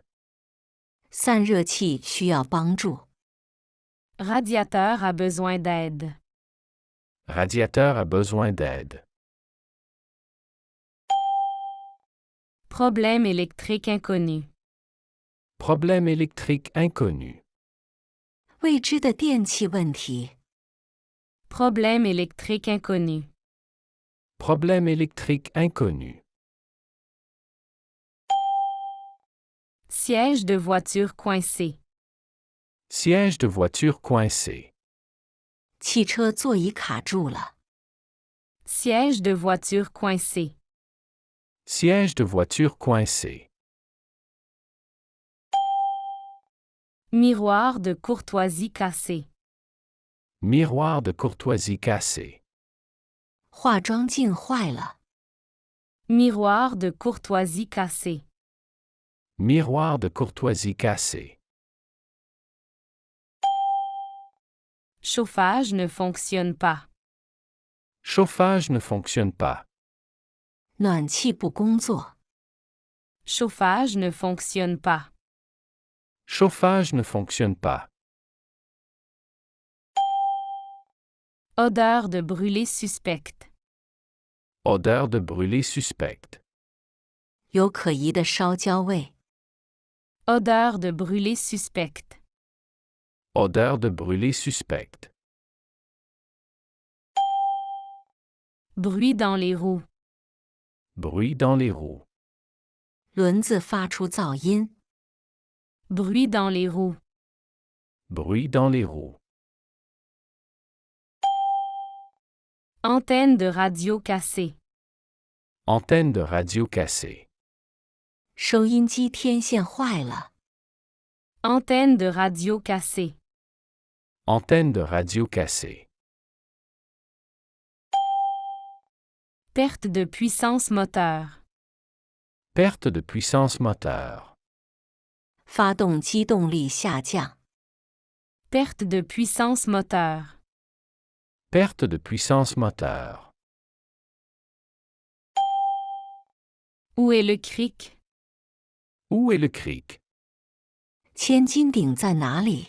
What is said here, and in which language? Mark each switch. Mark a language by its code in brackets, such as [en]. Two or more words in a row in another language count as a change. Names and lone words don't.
[zh] 散热器需要帮助。 [fr] Radiateur a besoin d'aide. Radiateur a besoin d'aide. Problème électrique inconnu. Problème électrique inconnu. [zh] 未知的电气问题。 [fr] Problème électrique inconnu. Problème électrique inconnu. Siège de voiture coincé. Siège de voiture coincé. [zh] 汽车座椅卡住了。 [fr] Siège de voiture coincé. Siège de voiture coincé. Miroir de courtoisie cassé. Miroir de courtoisie cassé. [zh] 化妆镜坏了。 [fr] Miroir de courtoisie cassé. Miroir de courtoisie cassé. Chauffage ne fonctionne pas. Chauffage ne fonctionne pas. [zh] 暖气不工作。 [fr] Chauffage ne fonctionne pas. Chauffage ne fonctionne pas. Odeur de brûlé suspecte. Odeur de brûlé suspecte. [zh] 有可疑的烧焦味。 [fr] Odeur de brûlé suspecte. Odeur de brûlé suspecte. Bruit dans les roues. Bruit dans les roues. [zh] 轮子发出噪音。 [fr] Bruit dans les roues. Bruit dans les roues. Antenne de radio cassée. Antenne de radio cassée. [zh] 收音机天线坏了。 [fr] Antenne de radio cassée. Antenne de radio cassée. Perte de puissance moteur. Perte de puissance moteur. [zh] 发动机动力下降。 [fr] Perte de puissance moteur. Perte de puissance moteur. Où est le cric? Où est le cric? [zh] 千斤顶在哪里？